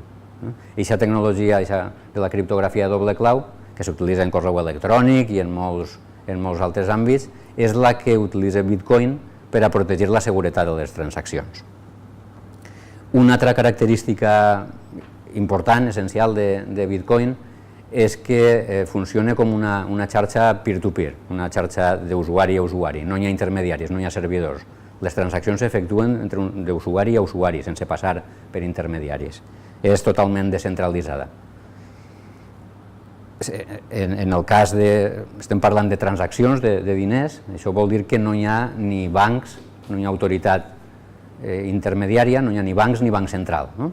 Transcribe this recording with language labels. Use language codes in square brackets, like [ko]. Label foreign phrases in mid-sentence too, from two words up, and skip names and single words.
[ca] Aquesta tecnologia de la criptografia de doble clau, que s'utilitza en correu electrònic i en molts altres àmbits, és la que utilitza Bitcoin per a protegir la seguretat de les transaccions. Una altra característica important, essencial de Bitcoin, és que funciona com una xarxa peer-to-peer, una xarxa d'usuari a usuari. No hi ha intermediaris, no hi ha servidors. Les transaccions s'efectuen d'usuari a usuari, sense passar per intermediaris. És totalment descentralitzada. En el cas estem parlant de transaccions de diners, això vol dir que no hi ha ni bancs, no hi ha autoritat intermediària, no hi ha ni bancs ni banc central.